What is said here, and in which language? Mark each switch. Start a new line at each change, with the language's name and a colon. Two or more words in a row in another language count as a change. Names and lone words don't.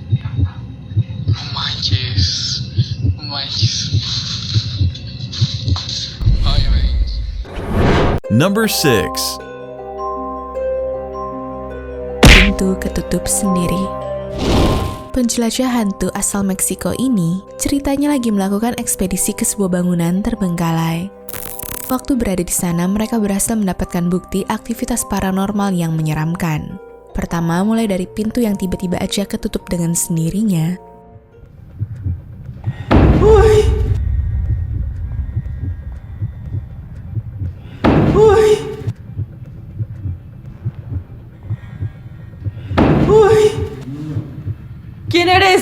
Spanish: No manches.
Indonesian: Number 6. Pintu ketutup sendiri. Penjelajah hantu asal Meksiko ini ceritanya lagi melakukan ekspedisi ke sebuah bangunan terbengkalai. Waktu berada di sana, mereka berhasil mendapatkan bukti aktivitas paranormal yang menyeramkan. Pertama, mulai dari pintu yang tiba-tiba aja ketutup dengan sendirinya.
Spanish: ¿Quién eres?